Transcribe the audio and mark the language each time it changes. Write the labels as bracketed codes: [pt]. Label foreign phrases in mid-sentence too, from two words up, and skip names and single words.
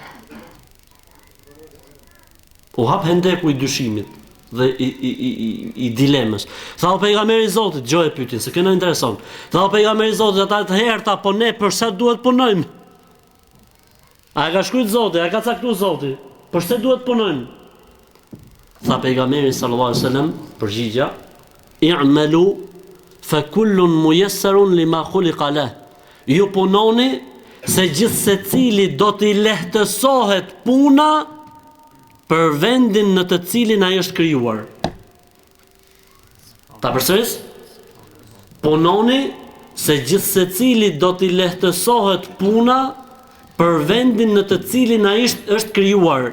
[sq] U hap hendeku I dyshimit dhe I dilemës. Tha pejgamberi I Zotit, dëgjoj pyetjen se kjo na intereson. Tha pejgamberi I Zotit, ata të herë po ne përse duhet punojmë? A e ka shkruajt Zoti, a ka caktuar Zoti? Përse duhet punojmë? Tha pejgamberi [ar] صلى الله عليه وسلم, përgjigja, اعملوا فكل ميسر لما خلق له. [sq] Ju punoni se gjithë secili do t'i lehtësohet puna për vendin në të cilin ai është krijuar. Ta përsëris? Punoni se gjithsecili do t'i lehtësohet puna për vendin në të cilin ai është krijuar.